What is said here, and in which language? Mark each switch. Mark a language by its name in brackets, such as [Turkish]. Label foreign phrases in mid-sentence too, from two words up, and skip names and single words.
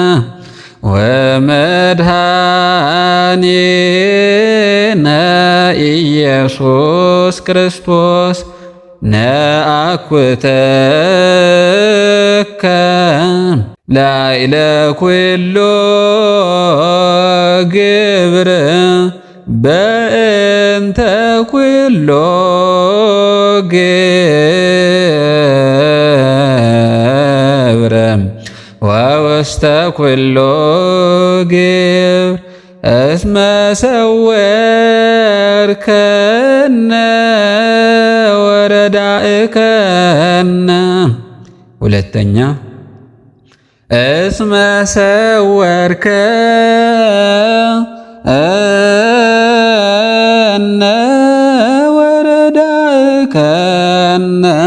[Geez] ወመድኃኒነ ኢየሱስ ክርስቶስ ነአኩተከ ላዕለ ኩሉ ግብር በእንተ ኩሉ ግብር ወውስተ ኩሉ ግብር እስመ ሰወርከነ ወረዳእከነ። ሁለተኛ እስመ ሰወርከነ ወረዳእከነ